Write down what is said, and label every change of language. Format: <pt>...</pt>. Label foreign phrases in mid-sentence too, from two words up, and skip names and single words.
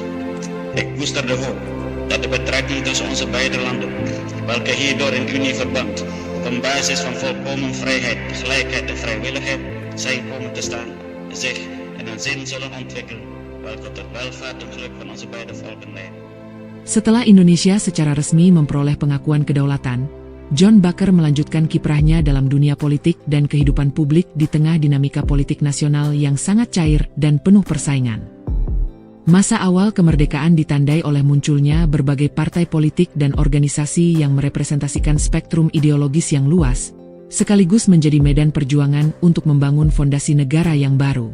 <nl>Ik koester de hoop dat de betrekking tussen onze beide landen, welke hierdoor in unieverband op een basis van volkomen vrijheid, gelijkheid en vrijwilligheid zijn komen te staan, zich in een zin zullen ontwikkelen, welke tot welvaart en geluk van onze beide volken leiden.</nl> <id>Setelah Indonesia secara resmi memperoleh pengakuan kedaulatan, John Baker melanjutkan kiprahnya dalam dunia politik dan kehidupan publik di tengah dinamika politik nasional yang sangat cair dan penuh persaingan. Masa awal kemerdekaan ditandai oleh munculnya berbagai partai politik dan organisasi yang merepresentasikan spektrum ideologis yang luas, sekaligus menjadi medan perjuangan untuk membangun fondasi negara yang baru.</id>